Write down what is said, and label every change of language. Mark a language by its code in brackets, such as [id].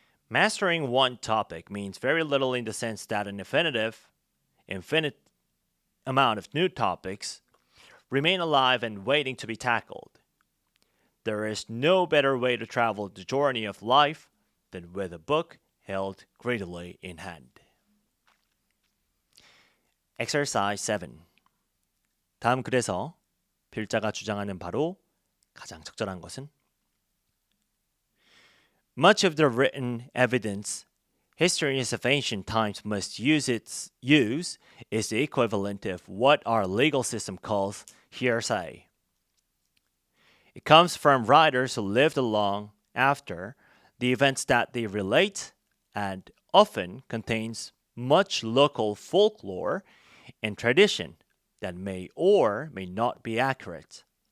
[en] Mastering one topic means very little in the sense that an infinite amount of new topics remain alive and waiting to be tackled. There is no better way to travel the journey of life than with a book held greedily in hand. Exercise 7. [ko] 다음 글에서 필자가 주장하는 바로 가장 적절한 것은? [en] Much of the written evidence historians of ancient times must use is the equivalent of what our legal system calls hearsay. It comes from writers who lived long after the events that they relate and often contains much local folklore and tradition that may or may not be accurate.